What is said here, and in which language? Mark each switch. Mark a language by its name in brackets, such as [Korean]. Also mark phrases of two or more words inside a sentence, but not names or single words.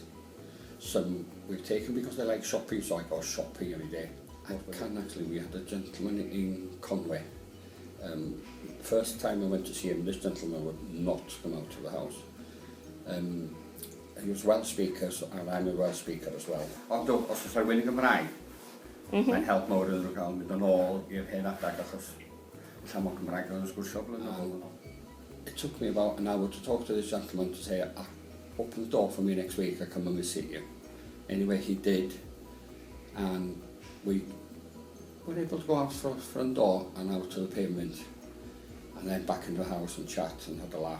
[English] Some we've taken because they like shopping, so I go shopping every day. We had a gentleman in Conway. First time I went to see him, this gentleman would not come out of the house. He was Welsh speaker, and I'm a Welsh speaker as well. [Welsh] Ond os oes rhywun yn Gymraeg, mae'n help mawr iddyn nhw gael mynd yn ôl i'r hen adag, achos llawn o Gymraeg yn sgwrsio blynyddoedd. [English] It took me about an hour to talk to this gentleman to say, open the door for me next week, I'll come and visit you. Anyway, he did, and we were able to go out for the front door and out to the pavement, and then back into the house and chat and had a laugh.